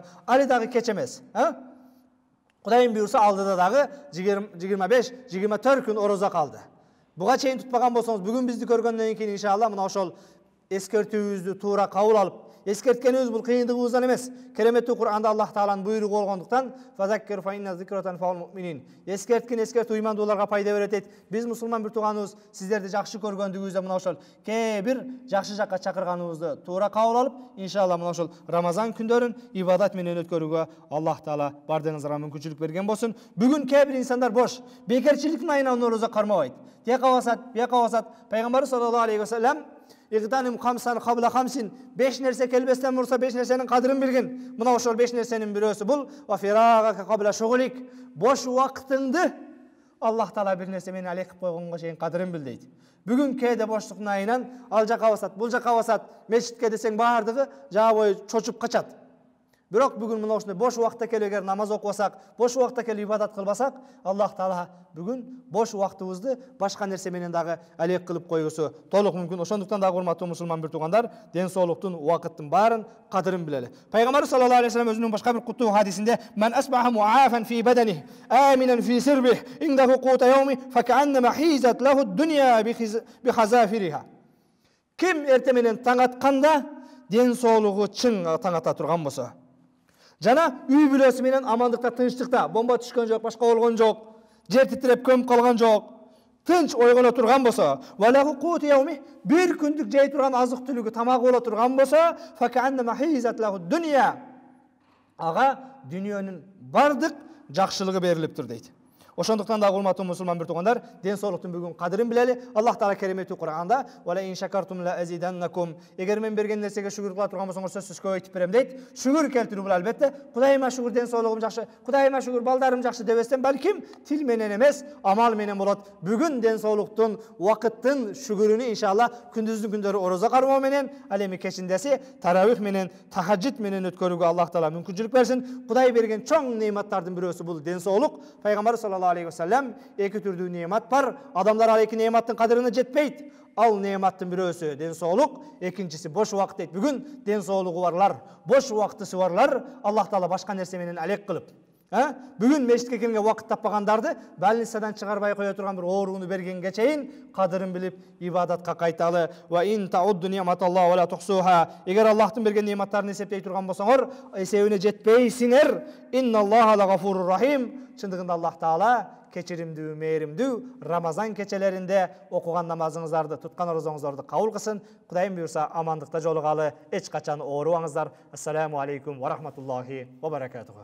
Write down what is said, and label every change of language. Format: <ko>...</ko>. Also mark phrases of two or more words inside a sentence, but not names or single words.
<ky>Али дагы кеч эмес, Кудайым буйрса алдыда дагы 25-24 күн орозо калды. Буга чейин тутпаган болсоңуз, бүгүн бизди көргөндөн кийин иншалла мына ошол эскертүүбүздү туура кабыл алып, эскерткенибиз бул кыйындыгыбыздан эмес. Кереметтүү Кур'анда Аллах Тааланын буйругу болгондуктан</ky> <ar>فذكر فإن الذكرى تنفع المؤمنين.</ar> <ky>Эскерткин уймандууларга пайда берет дейт. Биз мусулман бир тууганыбыз сиздерди жакшы көргөндүгүбүздө мына ошол кээ бир жакшы жакка чакырганыбызды туура кабыл алып, иншалла мына ошол Рамазан күндөрүн ибадат менен өткөрүүгө Аллах Таала бардыгыңызга мүмкүнчүлүк берген болсун. Бүгүн кээ бир инсандар бош, бекерчиликтин айынан орозо кармабайт. Тияка басат. Пайгамбар</ky> <ar>صلى الله عليه وسلم اغتنم خمسا قبل خمس,</ar> <ky>5 нерсе келбестен мурса 5 нерсенин кадырын билгин. Мына ошол 5 нерсенин бирөөсү бул</ky> <ar>وفراغك قبل شغلك.</ar> <ky>Бош убактыңды Аллах Таала бир нерсе менен алек кылып койгонго чейин кадырын бил дейт. Бүгүн кээде боштуктун айынан ал жака басат, бул жака басат, мечитке десең баардыгы жаа бою чочуп качат. Бирок бүгүн мына ошондой бош убакытта келип эгер намаз окубасак, бош убакытта келип ибадат кылбасак, Аллах Таала бүгүн бош убактыбызды башка нерсе менен дагы алек кылып койгусу толук мүмкүн. Ошондуктан дагы урматтуу мусулман бир туугандар, ден соолуктун убакыттын баарын кадырын билели. Пайгамбар</ky> <ar>صلى الله عليه وسلم</ar> <ky>өзүнүн башка бир куттуу хадисинде:</ky> <ar>"من أصبح معافى في بدنه آمنا في سربه, عنده قوت يومه فكأنما حيزت له الدنيا بحذافيرها."</ar> <ky>Ким эрте менен таң атканда ден соолугу чың таң ата турган болсо, жана үй бүлөсү менен амандыкта, тынчтыкта, бомба түшкөн жок, башка болгон жок, жер титиреп көмүп калган жок, тынч ойгоно турган болсо,</ky> <ar>وعنده قوت يومه,</ar> <ky>бир күндүк жей турган азык түлүгү, тамагы боло турган болсо,</ky> <ar>فكأنما حيزت له الدنيا,</ar> <ky>ага дүйнөнүн бардык жакшылыгы берилиптир дейт. Ошондуктан дагы урматтуу мусулман бир туугандар, ден соолуктун бүгүн кадырын билели. Аллах Таала кереметтүү Кур'анда:</ky> <ar>"لئن شكرتم لأزيدنكم",</ar> <ky>эгер мен берген нерсеге шүгүр кыла турган болсоңор сөзсүз көбөйтүп берем дейт. Шүгүр келтирүү бул албетте. Кудайыма шүгүр, ден соолугум жакшы, Кудайыма шүгүр, балдарым жакшы дебестен, балким тил менен эмес, амал менен болот. Бүгүн ден соолуктун, убакыттын шүгүрүнү иншалла күндүздүн күндөрү орозо кармоо менен, ал эми кечиндеси таравих менен, тахаджуд менен өткөрүүгө Аллах Таала мүмкүнчүлүк берсин. Кудай берген чоң неиматтардын бирөөсү бул ден соолук. Пайгамбар</ky> <ar>صلى الله عليه وسلم</ar> <ky>эки түрдүү неимат бар. Адамдар ал эки неиматтын кадырына жетпейт. Ал неиматтын бирөөсү ден соолук, экинчиси бош убакыт дейт. Бүгүн ден соолугу барлар, бош убактысы барлар Аллах Таала башка нерсе менен алек кылып, бүгүн мешитке келгенге убакыт таппагандарды больницадан чыгарбай кое турган бир ооруну бергенге чейин кадырын билип ибадатка кайталы.</ky> <ar>وإن تعدوا نعمة الله لا تحصوها.</ar> <ky>Эгер Аллахтын берген неиматтарын эсептей турган болсоңор, эсебине жетпейсиңер.</ky> <ar>إن الله لغفور رحيم.</ar> <ky>Чындыгында Аллах Таала keçirimдүү, мээримдүү Рамазан кечелеринде окуган намазыңыздарды, туткан орозоңуздарды кабыл кылсын. Кудайым буйрса амандыкта жолугалы, эч качан оорубаңыздар.</ky> <ar>السلام عليكم ورحمة الله وبركاته.</ar>